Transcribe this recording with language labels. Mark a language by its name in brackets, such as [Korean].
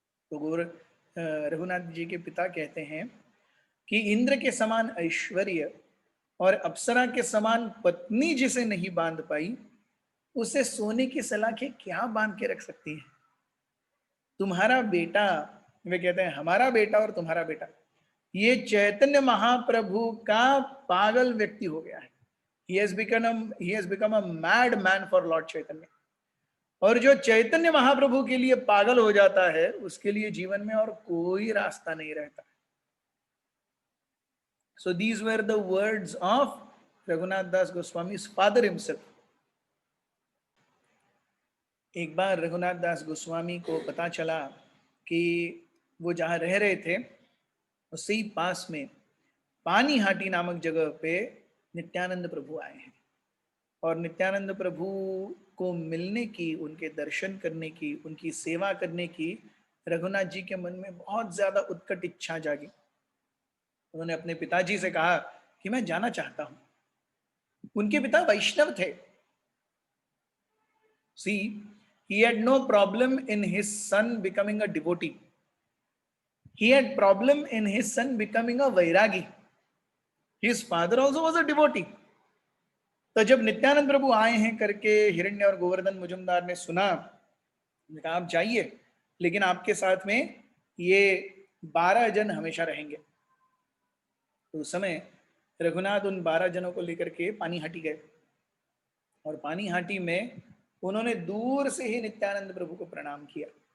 [Hindi] तो रघुनाथ जी के पिता कहते हैं कि इंद्र के समान ऐश्वर्य और अप्सरा के समान पत्नी जिसे नहीं बांध पाई, उसे सोने की सलाखें क्या बांध के रख सकती है। तुम्हारा बेटा, वे कहते हैं हमारा बेटा और तुम्हारा बेटा, ये चैतन्य महाप्रभु का पागल व्यक्ति हो गया है। [English] he has become a mad man for Lord Chaitanya। [Hindi] और जो चैतन्य महाप्रभु के लिए पागल हो जाता है, उसके लिए जीवन में और कोई रास्ता नहीं रहता। [English] So these were the words of Raghunath Das Goswami's father himself। [Hindi] एक बार रघुनाथ दास गोस्वामी को पता चला कि वो जहाँ रह रहे थे उससे ही पास में पानीहाटी नामक जगह पे नित्यानंद प्रभु आए हैं, और नित्यानंद प्रभु को मिलने की, उनके दर्शन करने की, उनकी सेवा करने की रघुनाथ जी के मन में बहुत ज्यादा उत्कट इच्छा जागी। उन्होंने अपने पिताजी से कहा कि मैं जाना चाहता हूं। उनके पिता वैष्णव थे। [English] See, he had no problem in his son becoming a devotee। He had problem in his son becoming a vairagi। His father also was a devotee। [Hindi] तो जब नित्यानंद प्रभु आए हैं करके हिरण्य और गोवर्धन मुजुमदार ने सुना, कहा आप जाइए, लेकिन आपके साथ में ये 12 जन हमेशा रहेंगे। तो उस समय रघुनाथ उन 12 जनों को लेकर के पानीहाटी गए, और पानीहाटी में उन्होंने दूर से ही नित्यानंद प्रभु को प्रणाम किया।